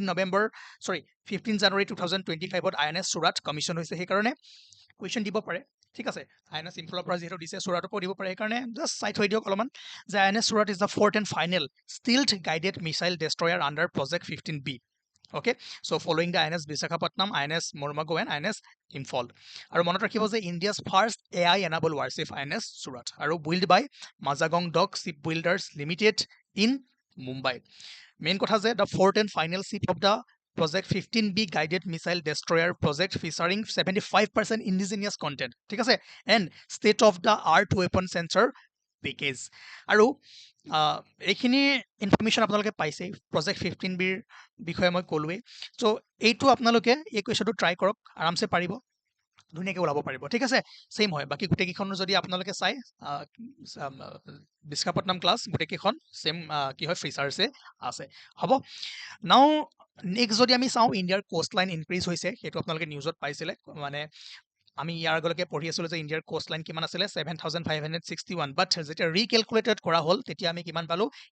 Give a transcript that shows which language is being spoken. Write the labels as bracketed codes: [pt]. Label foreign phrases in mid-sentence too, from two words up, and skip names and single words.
[as] 15 জানুৱাৰী 2025ত INS সুৰাট কমিশ্যন হৈছে সেইকাৰণে কুৱেশ্যন দিব পাৰে ঠিক আছে INS ইম্ফলৰ পৰা যিহেতু দিছে সুৰাটকো দিব পাৰে সেইকাৰণে জাষ্ট চাই থৈ দিয়ক অলপমান যে INS সুৰাট [en] is the fourth and final stealth guided missile destroyer under Project 15B okay so following the INS Visakhapatnam INS Mormugao and INS Imphal [as] আৰু মনত ৰাখিব যে ইণ্ডিয়াছ [en] ফাৰ্ষ্ট AI enabled warship INS Surat আৰু built by Mazagong Dock Shipbuilders Limited in Mumbai [as] মেইন কথা যে [en] the fourth and final ship of the Project 15B guided missile destroyer project featuring 75% indigenous content [as] ঠিক আছে [en] and state of the art weapon sensor [as] পেকেজ আৰু এইখিনি ইনফৰমেশ্যন আপোনালোকে পাইছে প্ৰজেক্ট 15Bৰ বিষয়ে মই ক'লোৱেই চ' এইটো আপোনালোকে এই কুৱেশ্যনটো ট্ৰাই কৰক আৰামছে পাৰিব ধুনীয়াকৈ ওলাব পাৰিব ঠিক আছে ছেইম হয় বাকী গোটেইকেইখনো যদি আপোনালোকে চাই বিশাখাপট্টনম ক্লাছ গোটেইকেইখন ছেইম কি হয় ফিচাৰ্ছে আছে হ'ব নাও নেক্সট যদি আমি চাওঁ ইণ্ডিয়াৰ [en] coast line increase [as] হৈছে সেইটো আপোনালোকে নিউজত পাইছিলে মানে আমি ইয়াৰ আগলৈকে পঢ়ি আছিলোঁ যে ইণ্ডিয়াৰ [en] coast line [as] কিমান আছিলে 7561 বাট যেতিয়া ৰিকেলকুলেটেড কৰা হ'ল তেতিয়া আমি কিমান পালোঁ